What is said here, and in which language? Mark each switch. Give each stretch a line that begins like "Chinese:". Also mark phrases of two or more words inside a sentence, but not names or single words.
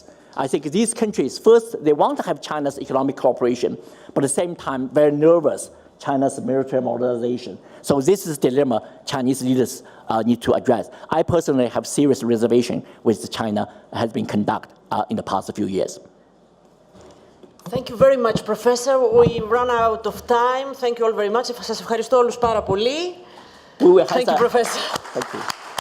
English: I think these countries, first, they want to have China's economic cooperation, but at the same time, very nervous China's military modernization. So this is the dilemma Chinese leaders need to address. I personally have serious reservation with China has been conducted in the past few years. Thank you very much, Professor. We run out of time. Thank you all very much.
Greek: Σας ευχαριστώ όλους πάρα πολύ.
English: Thank you, Professor. Thank you.